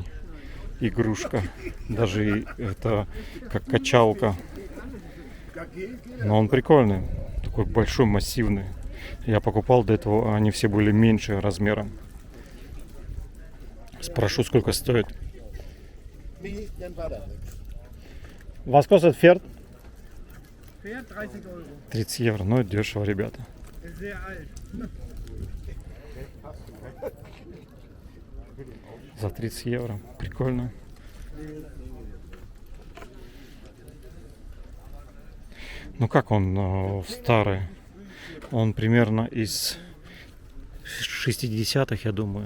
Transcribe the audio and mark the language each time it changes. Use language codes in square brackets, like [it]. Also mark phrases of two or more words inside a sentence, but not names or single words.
[ru] Игрушка. Даже это как качалка. Но он прикольный. Такой большой, массивный. Я покупал до этого, они все были меньше размером. Спрошу, сколько стоит. [de] Was kostet Pferd? Pferd 30 Euro. [ru] 30 евро. Ну, это дешево, ребята. [de] Ist sehr alt. [ru] За 30 евро. Прикольно. Ну как он старый? Он примерно из 60-х, я думаю.